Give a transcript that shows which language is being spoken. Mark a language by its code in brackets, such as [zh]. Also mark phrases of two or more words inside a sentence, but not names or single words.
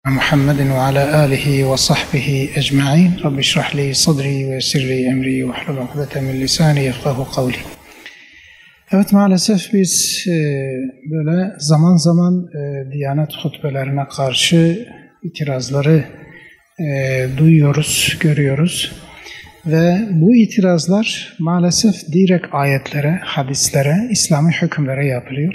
[ar] محمد وعلى آله وصحبه أجمعين رب اشرح لي صدري ويسر لي أمري واحلل عقدة من لساني يفقهوا قولي. [tr] Evet, maalesef biz böyle zaman zaman Diyanet hutbelerine karşı itirazları duyuyoruz, görüyoruz. Ve bu itirazlar maalesef direkt ayetlere, hadislere, İslami hükümlere yapılıyor.